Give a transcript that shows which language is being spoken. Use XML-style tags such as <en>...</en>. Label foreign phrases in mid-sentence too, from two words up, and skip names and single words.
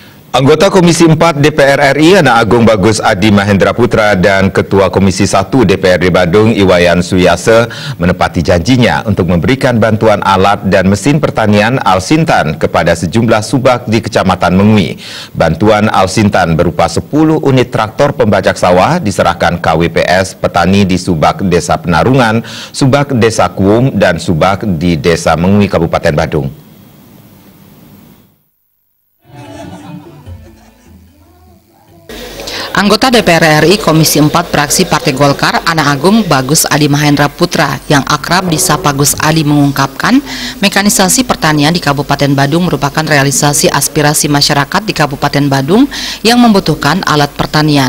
<id>Anggota Komisi 4 DPR RI Anak Agung Bagus Adi Mahendra Putra dan Ketua Komisi 1 DPRD Badung Iwayan Suyase menepati janjinya untuk memberikan bantuan alat dan mesin pertanian Al-Sintan kepada sejumlah subak di Kecamatan Mengui. Bantuan Al-Sintan berupa 10 unit traktor pembajak sawah diserahkan KWPS petani di subak Desa Penarungan, subak Desa Kuum, dan subak di Desa Mengui, Kabupaten Badung. Anggota DPR RI Komisi 4 Fraksi Partai Golkar Anak Agung Bagus Adi Mahendra Putra yang akrab disapa Gus Adi mengungkapkan mekanisasi pertanian di Kabupaten Badung merupakan realisasi aspirasi masyarakat di Kabupaten Badung yang membutuhkan alat pertanian.</id>